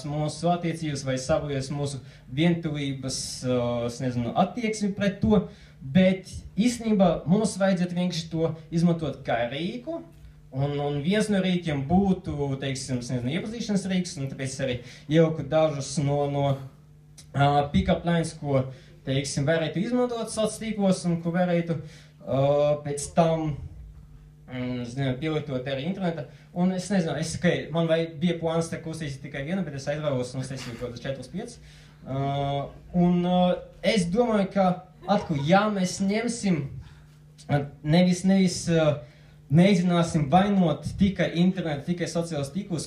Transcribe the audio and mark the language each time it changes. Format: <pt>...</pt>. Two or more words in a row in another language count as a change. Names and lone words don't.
<lv>mūsu attiecības vai sabojās mūsu vientulības, attieksmi pret to, bet īstenībā mums vajadzētu vienkārši to izmantot kā rīku, un viens no rīkiem būtu, teiksim, iepazīšanas rīks, un tāpēc arī ieliku dažus no</lv> <en>pick-up lines,</en> <lv>ko, teiksim, varētu izmantot sociālos tīklos, un ko varētu pēc tam pielietot arī interneta. Un es nezinu, man bija plāns uztaisīt tikai vienu, bet es aizvēlos un uztaisīju kaut kādas 4-5. Un es domāju, ka atkal, ja mēs ņemsim, nevis mēģināsim vainot tikai internetu, tikai sociālos tīklus,</lv>